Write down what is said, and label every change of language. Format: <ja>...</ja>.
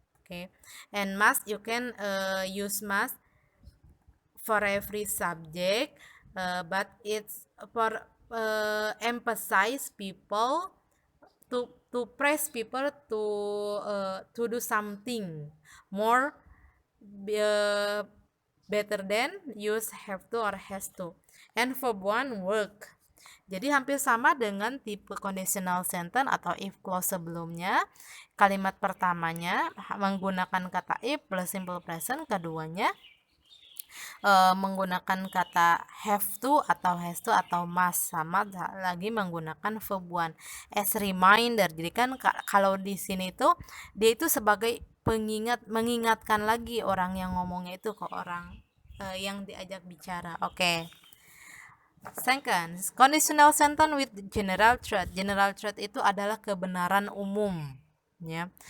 <en>Okay, and must you can use must for every subject, but it's for emphasize people to press people to do something more better than use have to or has to. And verb one, work.</en> <id>Jadi hampir sama dengan tipe conditional sentence atau if clause sebelumnya. Kalimat pertamanya menggunakan kata if plus simple present, keduanya menggunakan kata have to atau has to atau must, sama lagi menggunakan verb one</id> <en>as reminder.</en> <id>Jadi kan kalau di sini tuh dia itu sebagai mengingatkan lagi orang yang ngomongnya itu ke orang yang diajak bicara. Oke.</id> <en>Second, conditional sentence with general truth.</en> <id>General truth itu adalah kebenaran umum, ya.</id>